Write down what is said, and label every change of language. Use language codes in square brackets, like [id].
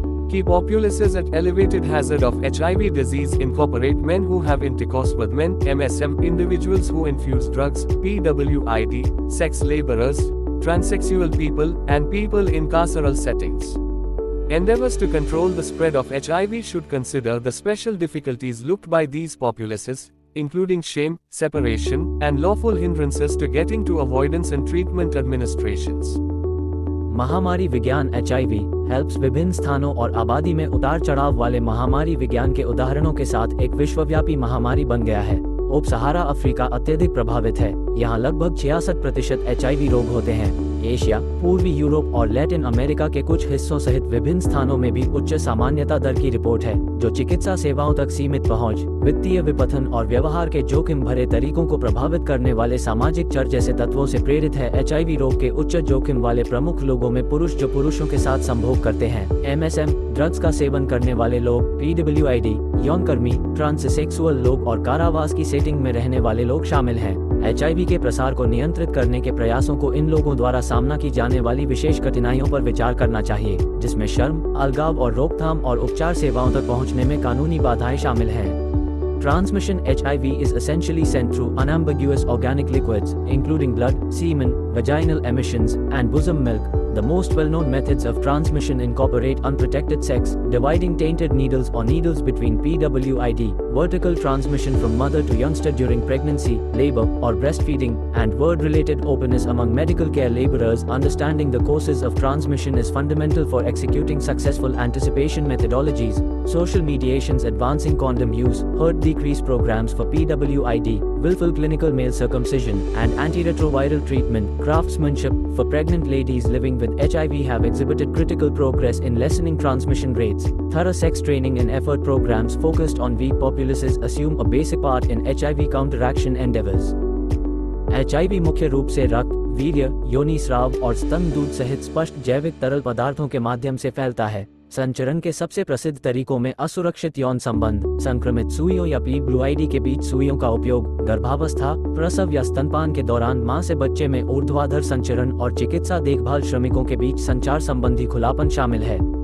[en] Key populaces at elevated hazard of HIV disease incorporate men who have intercourse with men, MSM, individuals who infuse drugs, PWID, sex laborers, transsexual people, and people in carceral settings. Endeavors to control the spread of HIV should consider the special difficulties looked by these populaces, including shame, separation, and lawful hindrances to getting to avoidance and treatment administrations. [hi] महामारी विज्ञान HIV helps विभिन्न स्थानों और आबादी में उतार चढ़ाव वाले महामारी विज्ञान के उदाहरणों के साथ एक विश्वव्यापी महामारी बन गया है। उप सहारा अफ्रीका अत्यधिक प्रभावित है। यहाँ लगभग 66% HIV रोग होते हैं। एशिया, पूर्वी यूरोप और लैटिन अमेरिका के कुछ हिस्सों सहित विभिन्न स्थानों में भी उच्च सामान्यता दर की रिपोर्ट है, जो चिकित्सा सेवाओं तक सीमित पहुंच, वित्तीय विपथन और व्यवहार के जोखिम भरे तरीकों को प्रभावित करने वाले सामाजिक चर जैसे तत्वों से प्रेरित है। HIV रोग के उच्च जोखिम वाले प्रमुख लोगों में पुरुष जो पुरुषों के साथ संभोग करते हैं, MSM, ड्रग्स का सेवन करने वाले लोग, PWID, यौनकर्मी, ट्रांससेक्सुअल लोग और कारावास की सेटिंग में रहने वाले लोग शामिल हैं। HIV के प्रसार को नियंत्रित करने के प्रयासों को इन लोगों द्वारा सामना की जाने वाली विशेष कठिनाइयों पर विचार करना चाहिए, जिसमें शर्म, अलगाव और रोकथाम और उपचार सेवाओं तक पहुंचने में कानूनी बाधाएं शामिल हैं। [en] Transmission HIV is essentially sent through unambiguous organic liquids, including blood, semen, vaginal emissions, and bosom milk. The most well-known methods of transmission incorporate unprotected sex, dividing tainted needles or needles between PWID, vertical transmission from mother to youngster during pregnancy, labor, or breastfeeding, and word-related openness among medical care laborers. Understanding the causes of transmission is fundamental for executing successful anticipation methodologies, social mediations, advancing condom use, hurt decrease programs for PWID, willful clinical male circumcision, and antiretroviral treatment. Craftsmanship for pregnant ladies living with HIV have exhibited critical progress in lessening transmission rates. Thorough sex training and effort programs focused on weak populaces assume a basic part in HIV counteraction endeavors. [hi] HIV मुख्य रूप से रक्त, वीर्य, योनि स्राव और स्तन दूध सहित स्पष्ट जैविक तरल पदार्थों के माध्यम से फैलता है। संचरण के सबसे प्रसिद्ध तरीकों में असुरक्षित यौन संबंध, संक्रमित सुइयों या PWID के बीच सुइयों का उपयोग, गर्भावस्था, प्रसव या स्तनपान के दौरान मां से बच्चे में ऊर्ध्वाधर संचरण और चिकित्सा देखभाल श्रमिकों के बीच संचार संबंधी खुलापन शामिल है।